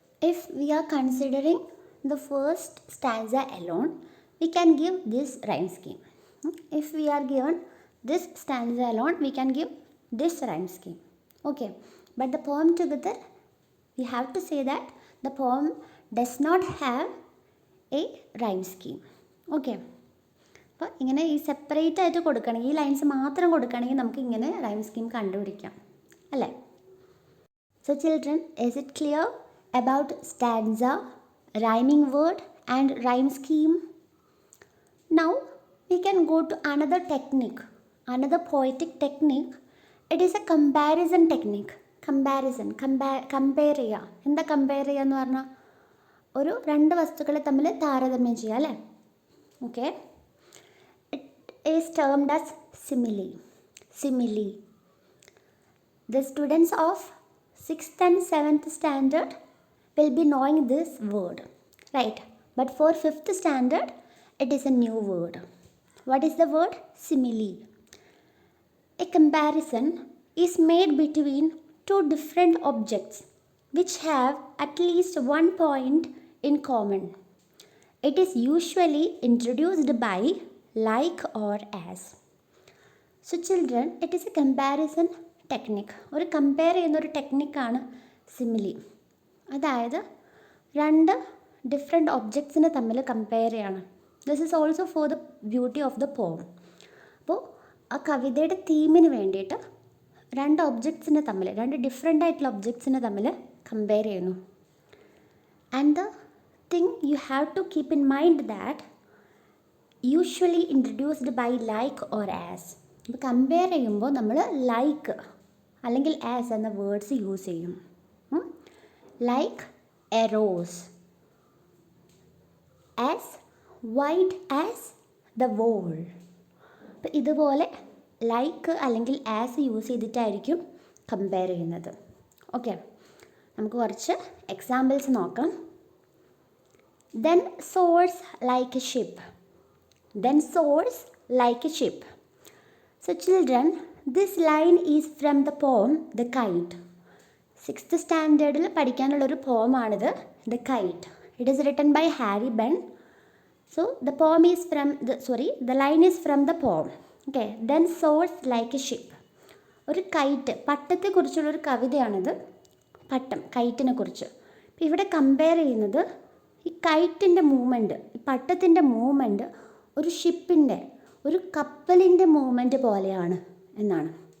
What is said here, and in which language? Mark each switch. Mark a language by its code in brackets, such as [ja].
[en] If we are considering the first stanza alone, we can give this rhyme scheme. If we are given this stanza alone, we can give this rhyme scheme. Okay, but the poem together, we have to say that the poem does not have a rhyme scheme. [ml] Okay, അപ്പോൾ ഇങ്ങനെ ഈ separate ആയിട്ട് കൊടുക്കുകയാണെങ്കിൽ, ഈ lines മാത്രം കൊടുക്കുകയാണെങ്കിൽ നമുക്ക് ഇങ്ങനെ റൈം സ്കീം കണ്ടുപിടിക്കാം അല്ലേ? [en] So children, is it clear about stanza, rhyming word and rhyme scheme? Now we can go to another technique, another poetic technique. It is a comparison technique. Comparison, compare [ml] ചെയ്യുക. എന്താ compare ചെയ്യുക എന്ന് പറഞ്ഞാൽ ഒരു 2 വസ്തുക്കളെ തമ്മിൽ താരതമ്യം ചെയ്യുക അല്ലേ? [en] Okay, it is termed as simile. Simile. The students of 6th and 7th standard will be knowing this word, right? But for 5th standard, it is a new word. What is the word? Simile. A comparison is made between 2 different objects which have at least one point in common. It is usually introduced by like or as. So children, it is a comparison technique. [ml] ഒരു compare ചെയ്യുന്ന ഒരു ടെക്നിക്കാണ് simile. അതായത് 2 different ഒബ്ജക്ട്സിനെ തമ്മിൽ compare ചെയ്യാണ്. [en] This is also for the beauty of the poem. [ml] അപ്പോൾ ആ കവിതയുടെ തീമിന് വേണ്ടിയിട്ട് 2 ഒബ്ജക്ട്സിനെ തമ്മിൽ, 2 ഡിഫറെൻ്റ് ആയിട്ടുള്ള ഒബ്ജക്ട്സിനെ തമ്മിൽ കമ്പയർ ചെയ്യുന്നു. [en] And the thing you have to keep in mind that usually introduced by like or as. [ml] ഇപ്പോൾ കമ്പയർ ചെയ്യുമ്പോൾ നമ്മൾ ലൈക്ക് അല്ലെങ്കിൽ ആസ് എന്ന വേർഡ്സ് യൂസ് ചെയ്യും. [en] Like a rose, as wide as the wall. [ml] അപ്പോൾ ഇതുപോലെ ലൈക്ക് അല്ലെങ്കിൽ ആസ് യൂസ് ചെയ്തിട്ടായിരിക്കും കമ്പയർ ചെയ്യുന്നത്. ഓക്കെ, നമുക്ക് കുറച്ച് എക്സാമ്പിൾസ് നോക്കാം. [en] Then soars like a ship. Then soars like a ship. So children, this line is from the poem The Kite. [ml] 6th സ്റ്റാൻഡേർഡിൽ പഠിക്കാനുള്ളൊരു പോമാണിത്, the KITE. [en] It is written by Harry Behn. So the poem is from the line is from the poem. Okay, then soars like a ship. [ml] ഒരു KITE, പട്ടത്തെക്കുറിച്ചുള്ളൊരു കവിതയാണിത്. പട്ടം, കൈറ്റിനെ കുറിച്ച്. അപ്പോൾ ഇവിടെ compare ചെയ്യുന്നത് ഈ കൈറ്റിൻ്റെ movement, ഈ പട്ടത്തിൻ്റെ movement ഒരു ഷിപ്പിൻ്റെ, ഒരു കപ്പലിൻ്റെ മൂവ്മെൻറ്റ് പോലെയാണ് എന്നാണ്.